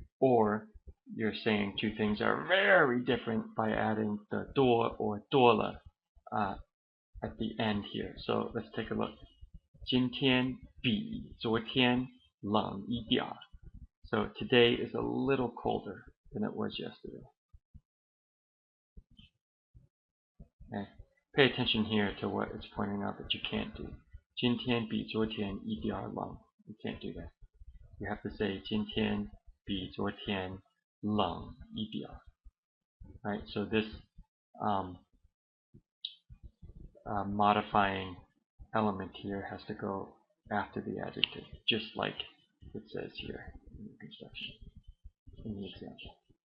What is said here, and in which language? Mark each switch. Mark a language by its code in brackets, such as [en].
[en] Or you're saying two things are very different by adding the 多 or 多了 at the end here. So let's take a look. [zh] 今天比昨天冷一点儿. [en] So today is a little colder than it was yesterday. Okay. Pay attention here to what it's pointing out that you can't do. [zh] 今天比昨天一点儿冷. [en] You can't do that. You have to say [zh] 今天比昨天冷一点儿. [en] Right? So this modifying element here has to go after the adjective, just like it says here in the construction, in the example.